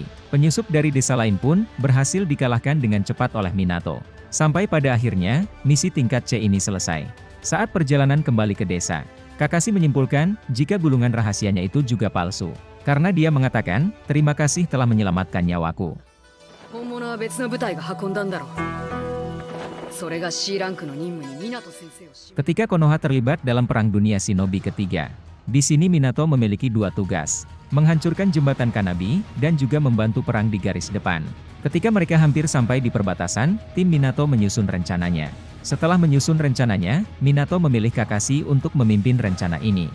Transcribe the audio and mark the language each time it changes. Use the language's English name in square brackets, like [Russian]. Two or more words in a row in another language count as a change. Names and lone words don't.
[Indonesian] Penyusup dari desa lain pun berhasil dikalahkan dengan cepat oleh Minato. Sampai pada akhirnya, misi tingkat C ini selesai. Saat perjalanan kembali ke desa, Kakashi menyimpulkan jika gulungan rahasianya itu juga palsu. Karena dia mengatakan, terima kasih telah menyelamatkan nyawaku. [Japanese] 本物は別の部隊が運んだんだろう。それが C ランクの任務に湊先生をし。 [Indonesian] Ketika Konoha terlibat dalam Perang Dunia Shinobi ketiga, di sini Minato memiliki 2 tugas, menghancurkan jembatan Kanabi dan juga membantu perang di garis depan. Ketika mereka hampir sampai di perbatasan, tim Minato menyusun rencananya. Setelah menyusun rencananya, Minato memilih Kakashi untuk memimpin rencana ini.